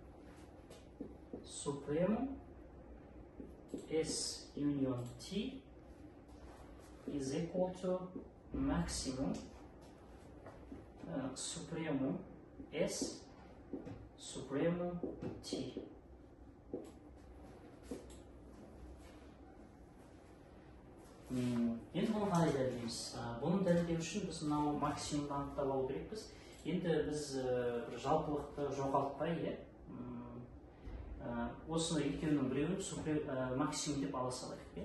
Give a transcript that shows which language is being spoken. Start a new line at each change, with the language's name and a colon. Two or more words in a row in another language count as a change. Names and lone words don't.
English: supremum S union T is equal to maximum supremum S supremum T.
Kazakh: Енді бұны қалай дәлелдейміз? Бұны дәлелдеу үшін біз мынау максимумды анықтап алу керекпіз. Енді біз жалпылықты жоғалтпай, осыны екеуінің біреуін максимум деп ала салайық.